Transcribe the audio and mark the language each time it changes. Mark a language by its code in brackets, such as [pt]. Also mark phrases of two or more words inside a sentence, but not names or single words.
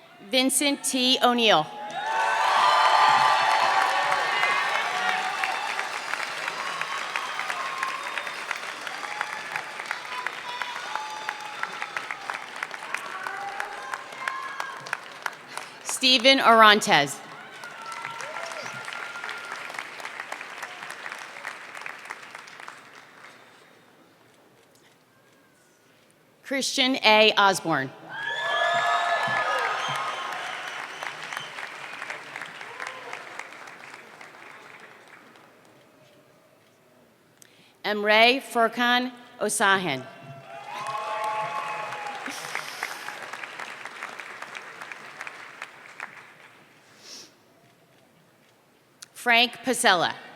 [en] Vincent T. O'Neill. Stephen Orantes. Christian A. Osborne. Emre Furkan Osahan. Frank Pasella.